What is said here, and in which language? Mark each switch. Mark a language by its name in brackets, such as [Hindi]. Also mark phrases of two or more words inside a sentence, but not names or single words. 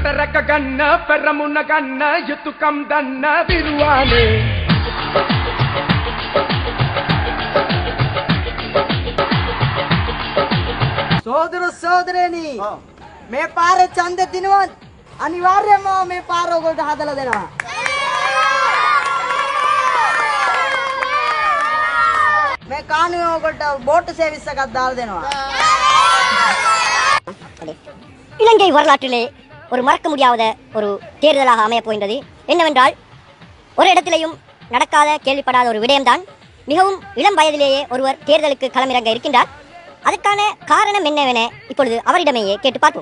[Sinhala] நக்க கண்ண பெறமுன்ன கண்ண யுத்துக்கம் தன்ன விருவானே සෝදර සෝදරේනි මේ පාරේ ඡන්ද දිනුවත් අනිවාර්යයෙන්ම මේ පාර ඔයගොල්ලෝ හදලා දෙනවා. මේ කාණුවේ ඔයගොල්ලෝ [English] boat service [Sinhala] එකක් දාලා දෙනවා. [Tamil] இலங்கை வரலாற்றிலே ஒரு மறக்க முடியாத ஒரு தேர்தலாக அமைய போகின்றது. என்னவென்றால் ஒரு இடத்திலேயும் நடக்காத கேள்விப்படாத ஒரு விடயம்தான் மிகவும் இளம் வயதிலேயே ஒருவர் தேர்தலுக்கு களமிறங்க இருக்கின்றார். அதற்கான காரணம் என்னவென இப்பொழுது அவரிடமேயே கேட்டு பார்ப்போம்.